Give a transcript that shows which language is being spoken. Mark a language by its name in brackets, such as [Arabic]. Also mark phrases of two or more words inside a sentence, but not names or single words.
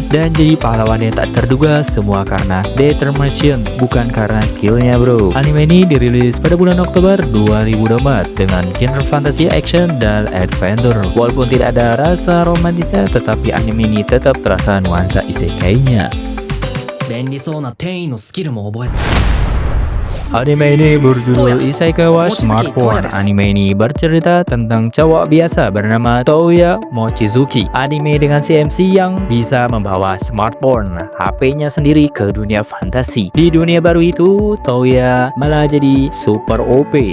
[Indonesian] Dan jadi pahlawan yang tak terduga, semua karena determination, bukan karena skillnya bro. Anime ini dirilis pada bulan Oktober 2024 dengan genre fantasy, action, dan adventure. Walaupun tidak ada rasa romantisnya, tetapi anime ini tetap terasa nuansa isekainya. [Japanese] 便利そうな転移のスキルも覚えた [Indonesian] Anime ini berjudul Iseikawa Smartphone. Anime ini bercerita tentang cowok biasa bernama Toya Mochizuki. Anime dengan si MC yang bisa membawa smartphone, HP-nya sendiri ke dunia fantasi. Di dunia baru itu, Toya malah jadi super OP.